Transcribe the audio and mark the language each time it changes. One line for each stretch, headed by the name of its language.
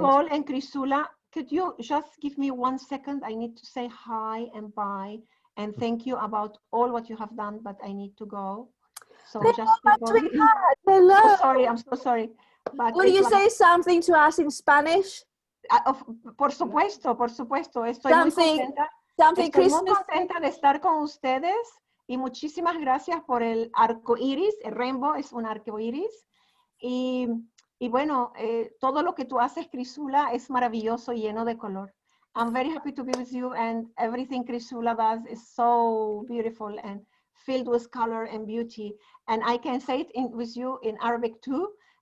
English: Paul and Crisula, could you just give me 1 second? I need to say hi and bye and thank you about all what you have done, but I need to go. So just hello. Oh, sorry, I'm so sorry. But will you say something to us in Spanish?
Spanish: Por supuesto, por supuesto. Estoy
English: Something
Spanish: muy contenta de estar con ustedes y muchísimas gracias por el arco iris. El rainbow es un arco iris. Y bueno, todo lo que tú haces, Crisula, es maravilloso y lleno de color.
English: I'm very happy to be with you, and everything Crisula does is so beautiful and filled with color and beauty. And I can say it with you in Arabic too.